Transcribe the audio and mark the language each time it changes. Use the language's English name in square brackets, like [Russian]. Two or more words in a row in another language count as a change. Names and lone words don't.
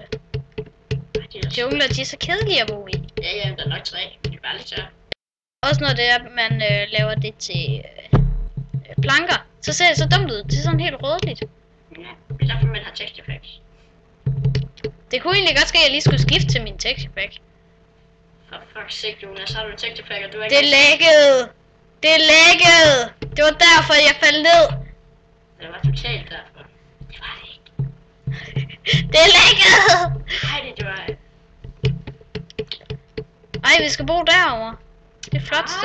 [Danish] Jungler, de er så kedelige at bo i. Ja, der er nok træ, men det er bare lidt tør. Også når det er, man laver det til planker, så ser det så dumt ud. Det er sådan helt rødligt. Ja, det er derfor, man har [English] texture packs. [Danish] Det kunne egentlig godt ske, at jeg lige skulle skifte til min [English] texture pack. For fuck's sake, [Danish] Jonas, har du en [English] texture pack, [Danish] og du er ikke... Det lækkede! Det lækkede! Det var derfor, jeg faldt ned. Det var totalt derfor. Det var det ikke. Det lækkede! Nej, det var ikke. Ej, vi skal bo derovre. Det er et flot sted.